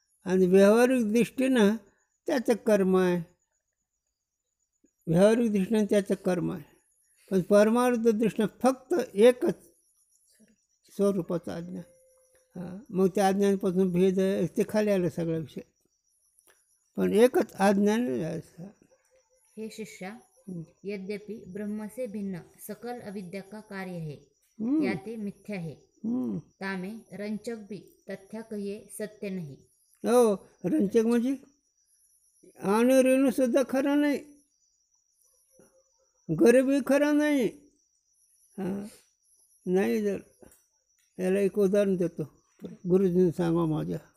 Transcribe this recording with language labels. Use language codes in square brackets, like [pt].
[mr] आणि व्यावहारिक दृष्टीनं त्याचं कर्म आहे. व्यावहारिक दृष्टीनं त्याचं कर्म आहे. पण परमार्थ दृष्टीनं फक्त एकच स्वरूपाचं अज्ञान. हां, मग त्या अज्ञानापासून भेद आहे ते खाली आलं सगळा विषय. पण एकच अज्ञान. [hi] हे शिष्या, यद्यपि ब्रह्म से भिन्न सकल अविद्या का कार्य है, याते मिथ्या है, तामे रंचक भी तथ्या कहिए सत्य नहीं. [mr] हो, रंचक म्हणजे आणि रेणूसुद्धा खरं नाही, गरीबही खरं नाही. हां, नाही. जर याला एक उदाहरण देतो, गुरुजींनी सांगा.